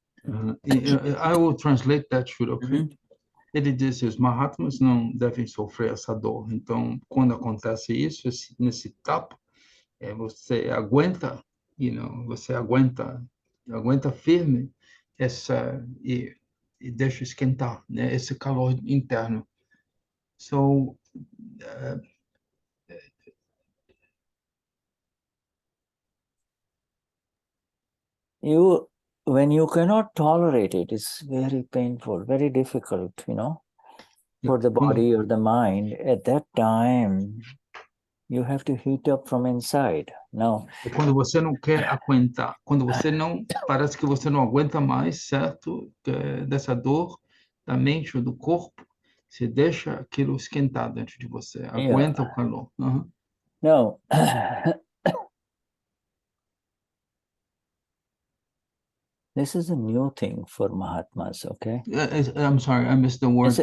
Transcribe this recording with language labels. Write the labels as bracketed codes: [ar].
[en] I will translate that, Shura, okay? [pt] Ele disse, os Mahatmas não devem sofrer essa dor. Então, quando acontece isso, nesse tapa, você aguenta, você aguenta firme e deixa esquentar, né? Esse calor interno. So, [en] when you cannot tolerate it, it's very painful, very difficult, you know, for the body or the mind. At that time, you have to heat up from inside. Now, [pt] quando você não quer aguentar, quando você não, parece que você não aguenta mais, certo? Dessa dor da mente ou do corpo, você deixa aquilo esquentar dentro de você, aguenta o calor. [en] Now, this is a new thing for Mahatmas, okay? I'm sorry, I missed the word.